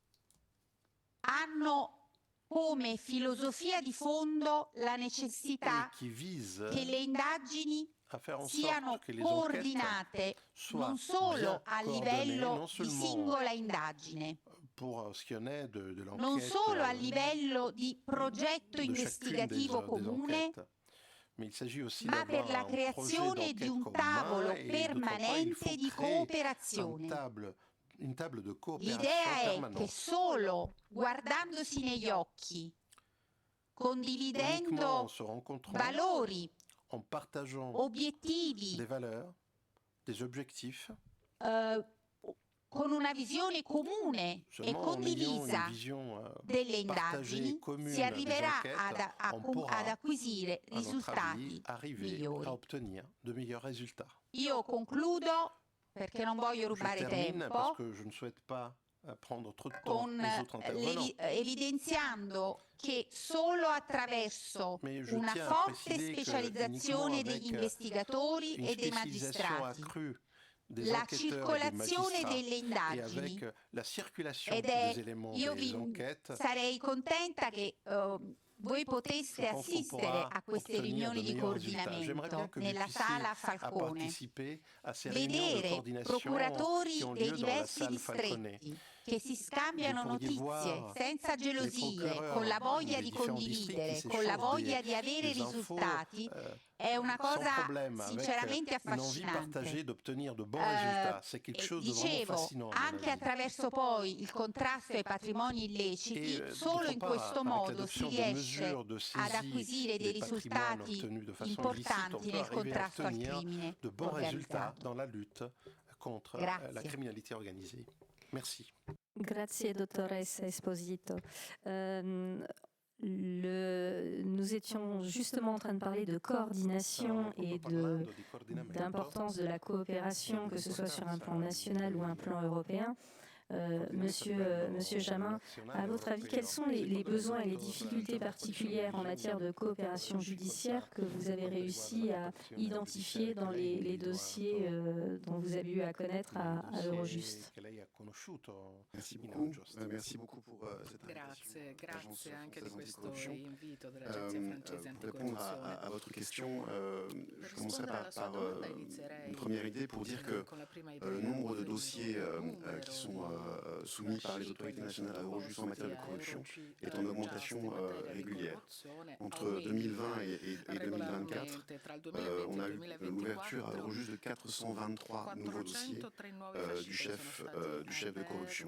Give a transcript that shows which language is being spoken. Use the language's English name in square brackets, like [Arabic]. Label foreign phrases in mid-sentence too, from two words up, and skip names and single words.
[Italian] hanno come filosofia di fondo la necessità che le indagini siano coordinate non solo a livello di singola indagine, non solo a livello di progetto investigativo comune, ma per la creazione di un tavolo permanente di cooperazione. [French] une table de coopération [Italian] L'idea è che [French] permanente. [Italian] solo guardandosi negli occhi, condividendo [French] Uniquement en se rencontrant, [Italian] valori, [French] en partageant [Italian] obiettivi, [French] des valeurs, des objectifs, [Italian] con una visione comune e [French] seulement en ayant une [Italian] condivisa [French] vision [Italian] delle [French] partagée et [Italian] indagini, [French] commune [Italian] si arriverà [French] des [Italian] ad, [French] enquêtes, [Italian] a- [French] on [Italian] ad [French] pourra, [Italian] acquisire [French] à notre [Italian] risultati [French] avis, arriver [Italian] migliori. [French] à obtenir de meilleurs résultats. [Italian] Io concludo perché non voglio [French] Je [Italian] rubare [French] termine parce [Italian] tempo, [French] que je ne souhaite pas prendre trop de temps [Italian] con [French] aux autres intervenants. [Italian] evidenziando che solo attraverso [French] Mais je [Italian] una [French] tiens à [Italian] forte [French] préciser que [Italian] specializzazione [French] uniquement [Italian] degli [French] avec [Italian] investigatori [French] une [Italian] e dei [French] spécialisation [Italian] magistrati, [French] accrue des [Italian] la [French] enquêteurs et des [Italian] circolazione [French] magistrats [Italian] delle [French] et [Italian] indagini, [French] avec la circulation [Italian] ed [French] des éléments [Italian] io [French] des enquêtes, [Italian] sarei contenta che voi poteste [French] je pense qu'on [Italian] assistere [French] pourra [Italian] a queste [French] obtenir [Italian] riunioni [French] de [Italian] di [French] meilleurs résultats. J'aimerais bien [Italian] coordinamento [French] que vous [Italian] nella [French] puissiez [Italian] sala Falcone, [French] participer à ces réunions de [Italian] vedere [French] coordination qui [Italian] procuratori [French] ont [Italian] dei [French] lieu dans la [Italian] diversi [French] salle Falconet. [Italian] distretti che si scambiano [French] Vous pourriez [Italian] notizie [French] voir [Italian] senza [French] les [Italian] gelosie, [French] procureurs [Italian] con la voglia [French] des [Italian] di [French] différents [Italian] condividere, [French] districts qui [Italian] con la [French] s'échangent [Italian] voglia di avere [French] des infos [Italian] risultati, è una [French] sans [Italian] cosa [French] problème, avec [Italian] sinceramente [French] une envie partagée [Italian] affascinante. [French] d'obtenir de bons résultats. C'est quelque [Italian] E [French] chose de vraiment [Italian] dicevo, [French] fascinant. à mon [Italian] anche [French] avis. [Italian] attraverso poi il contrasto ai patrimoni illeciti, [French] Et [Italian] solo [French] d'autre [Italian] in [French] part, [Italian] questo [French] avec [Italian] modo si [French] l'adoption de [Italian] riesce [French] mesures de [Italian] ad [French] saisie [Italian] acquisire dei [French] des patrimoines [Italian] risultati [French] obtenus de façon illicite, on [Italian] importanti [French] peut [Italian] nel [French] arriver à [Italian] contrasto al [French] obtenir [Italian] crimine [French] de bons résultats [Italian] organizzato. [French] dans la lutte contre [Italian] Grazie. [French] la criminalité organisée. Merci. [Italian] Grazie dottoressa Esposito. [French] Nous étions justement en train de parler de coordination et d'importance de la coopération, que ce soit sur un plan national ou un plan européen. Monsieur Jamin, à votre avis, quels sont les besoins et les difficultés particulières en matière de coopération judiciaire que vous avez réussi à identifier dans les dossiers dont vous avez eu à connaître à Eurojust? Merci beaucoup. Merci beaucoup pour cette invitation. [Italian] Grazie anche di questo [French] Anticorruption. [Italian] invito dell'Agenzia francese [French] Pour répondre [Italian] anticorruzione. [French] à votre question, [Italian] Per [French] je commencerai [Italian] rispondere alla sua [French] par [Italian] domanda inizierei [French] une première idée pour dire que [Italian] con la prima [French] le [Italian] idea, [French] nombre de [Italian] ovvero [French] dossiers [Italian] il numero [French] qui sont [Italian] di [French] soumis par les autorités nationales à Eurojust en matière de corruption est en augmentation régulière. Entre 2020 et 2024, on a eu l'ouverture à Eurojust de 423 nouveaux dossiers du chef de corruption.